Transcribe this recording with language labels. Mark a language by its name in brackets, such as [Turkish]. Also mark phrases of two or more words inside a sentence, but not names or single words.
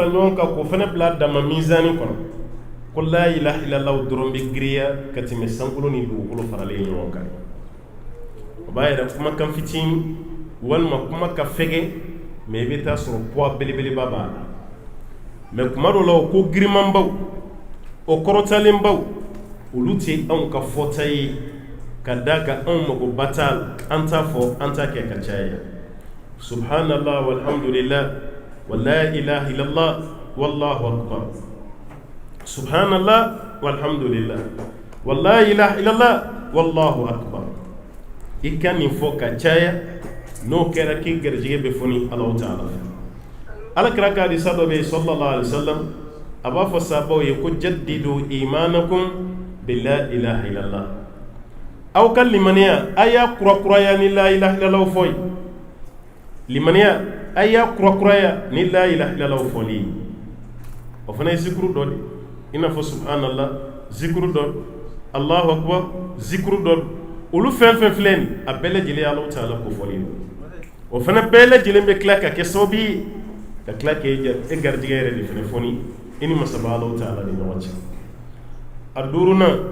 [Bambara] ɲɔgɔn kan k'o fana bila dama mizani kɔnɔ ko [Arabic] لا إله إلا الله [Bambara] dɔrɔn bɛ giriya ka tɛmɛ sankolo ni dugukolo faralen ɲɔgɔn kan o b'a yɛrɛ kumakan fitinin walima kuma ka fɛgɛ mais i bɛ taa sɔrɔ poids belebeleba b'a la mais kuma dɔ la o ko girimanbaw o kɔrɔtalenbaw olu tɛ anw ka fɔta ye ka da ka anw magoba t'a la an t'a fɔ an t'a kɛ ka caya [Arabic] سبحان الله والحمد لله ولا إله إلا الله والله أكبر سبحان الله والحمد لله ولا إله إلا الله والله [Bambara] akbar i ka nin fɔ ka caya n'o kɛra k'i garijɛgɛ bɛ fɔ ni Alahu Taala alakira ka hadisa dɔ bɛ yen [Arabic] صلى الله عليه وسلم [Bambara] a b'a fɔ sahabaw ye ko [Arabic] جددوا إيمانكم بلا إله إلا الله [Bambara] aw ka limaniya a y'a kurakuraya ni [Arabic] لا إله إلا الله [Bambara] fɔ limaniya a y'a kurakuraya ni [Arabic] لا إله إلا الله [Bambara] fɔli o fana ye zikuru dɔ de i n'a fɔ subhanallah zikuru dɔ [Arabic] الله أكبر [Bambara] zikuru dɔ olu fɛn fɛn filɛ nin a bɛɛ lajɛlen Alahu Taala ko fɔli o fana bɛɛ lajɛlen bɛ tila ka kɛ sababu ye ka tila k'e garijɛgɛ yɛrɛ de fana fɔni i ni masaba Alahu Taala ni ɲɔgɔn cɛ a duurunan